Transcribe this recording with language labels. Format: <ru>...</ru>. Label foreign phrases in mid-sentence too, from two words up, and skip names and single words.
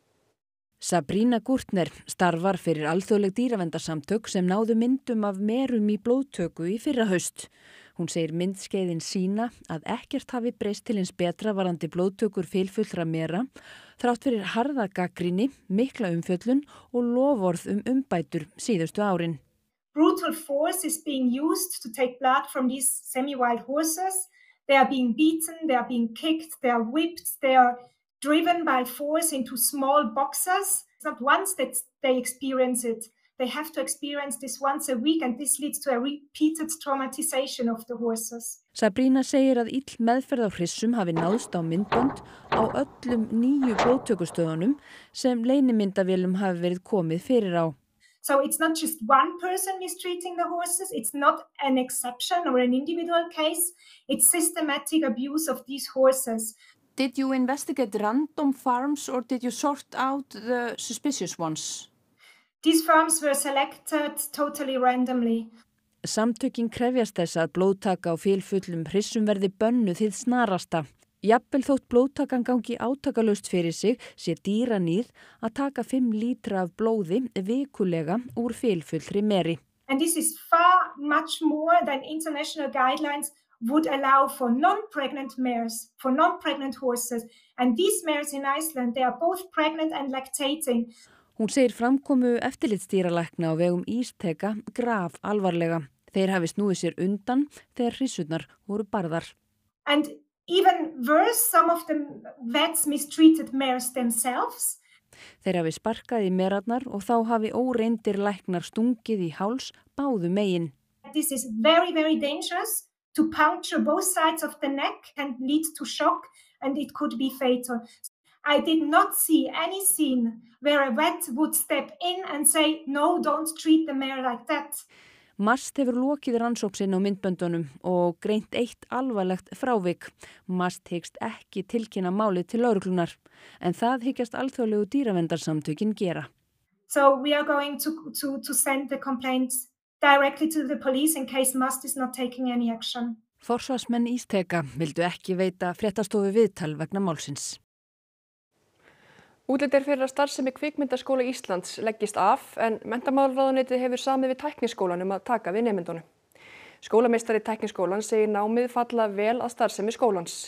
<is>Sabrina Gurtner starfar fyrir alþjóðleg dýraverndarsamtök sem náðu myndum af merum í blóðtöku í fyrra haust. Hún segir myndskeiðin sýna að ekkert hafi breyst til hins betra varðandi blóðtökur fylfullra mera, þrátt fyrir harða gagnrýni, mikla umfjöllun og loforð umbætur síðustu árin.</is> <en>Brutal force is being used to take blood from these semi-wild horses. They are being beaten, they are being kicked, they are whipped, they are driven by force into small boxes. It's not once that they experience it. They have to experience this once a week and this leads to a repeated traumatization of the horses.</en> <is>Sabrina segir að ill meðferð á hryssum hafi náðst á myndband á öllum 9 blóðtökustöðunum sem leynimyndavélum hafi verið komið fyrir á.</is> <en>So it's not just one person mistreating the horses, it's not an exception or an individual case, it's systematic abuse of these horses. Did you investigate random farms or did you sort out the suspicious ones? These farms were selected totally randomly.</en> <is>Samtökin krefjast þess að blóðtaka á fylfullum hryssum verði bönnuð hið snarasta. Jafnvel þótt blóðtakan gangi átakalaust fyrir sig sé dýranýð að taka 5 lítra af blóði vikulega úr fylfullri meri.</is> <en>And this is far much more than international guidelines would allow for non-pregnant mares, for non-pregnant horses. And these mares in Iceland, they are both pregnant and lactating.</en> <is>Hún segir framkomu eftirlitsdýralækna á vegum Ísteka graf alvarlega. Þeir hafi snúið sér undan þegar hryssurnar voru barðar.</is> <en>And even worse, some of the vets mistreated mares themselves.</en> <is>Þeir hafi sparkað í merarnar og þá hafi óreyndir læknar stungið í háls báðu megin.</is> <en>This is very, very dangerous. To puncture both sides of the neck and lead to shock, and it could be fatal. I did not see any scene where a vet would step in and say, no, don't treat the mare like that.</en> <is>MAST hefur lokið rannsókn sinn á myndböndunum og greint eitt alvarlegt frávik. MAST hyggst ekki tilkynna málið til lögreglunar, en það hyggjast alþjóðlegu dýraverndarsamtökin gera.</is> <en>So we are going to send the complaints directly to the police in case MAST is not taking any action.</en> <is>Forsvarsmenn Ísteka vildu ekki veita fréttastofu viðtal vegna málsins. Útlit fyrir að starfsemi Kvikmyndaskóla Íslands leggist af en Menntamálaráðuneytið hefur samið við Tækniskólann að taka við nemendunum. Skólameistari Tækniskólans segir námið falla vel að starfsemi skólans.</is>